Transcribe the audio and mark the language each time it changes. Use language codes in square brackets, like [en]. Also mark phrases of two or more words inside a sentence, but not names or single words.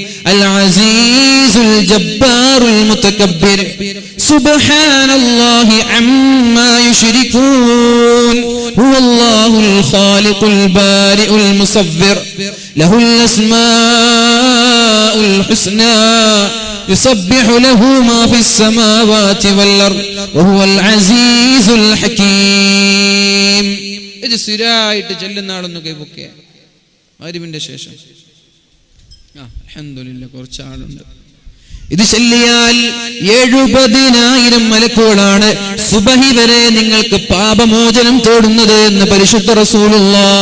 [ar] العزيز الجبار المتكبر سبحان الله عما يشركون هو الله الخالق البارئ المصور له الأسماء الحسنى يسبح له ما في السماوات والأرض وهو العزيز الحكيم. [ml] ഇത് സ്ഥിരമായിട്ട് ചെല്ലുന്നാളൊന്ന് കൈപൊക്കെ മഗ്രിബിന്റെ ശേഷം. അൽഹംദുലില്ലാഹ് കുറച്ച് ആളുണ്ട്. ഇത് ചൊല്ലിയാൽ 70,000 മലക്കുകളാണ് സുബഹി വരെ നിങ്ങൾക്ക് പാപമോചനം തേടുന്നത് എന്ന് പരിശുദ്ധ റസൂലുള്ളാഹ്.